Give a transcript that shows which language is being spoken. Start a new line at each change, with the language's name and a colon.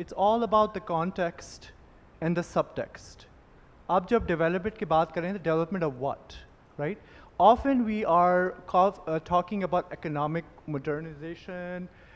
English: It's all about the context and the subtext.
Hindi: आप जब development की बात करें तो
English: development of what, right? Often we are talking about economic modernization.